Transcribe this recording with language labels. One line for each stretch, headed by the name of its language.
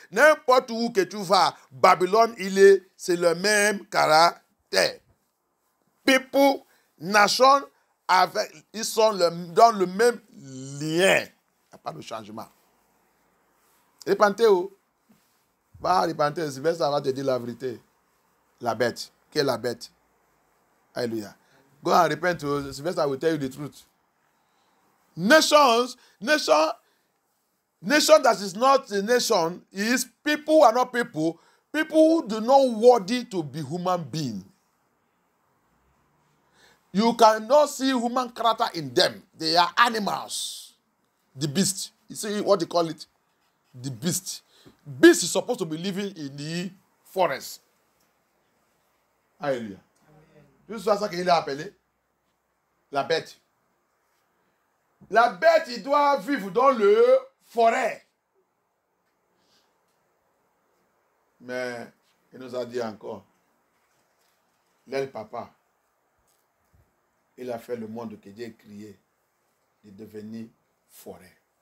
French: N'importe où que tu vas, Babylone, c'est le même caractère.
English: People, nation,
French: ils sont dans le même lien. Il n'y a pas de changement. Répentez-vous. Va répenter, Sylvestre va te dire la vérité. La bête. Qui est la bête? Alléluia.
English: Go and repent to Sylvester will tell you the truth. Nation that is not a nation is people who are not people who do not worthy to be human beings. You cannot see human character in them. They are animals. The beast. You see what they call it? The beast. Beast is supposed to be living in the forest. Alléluia.
French: C'est ça qu'il a appelé la bête. La bête, il doit vivre dans le forêt. Mais il nous a dit encore, l'aile papa, il a fait le monde que Dieu a créé de devenir forêt.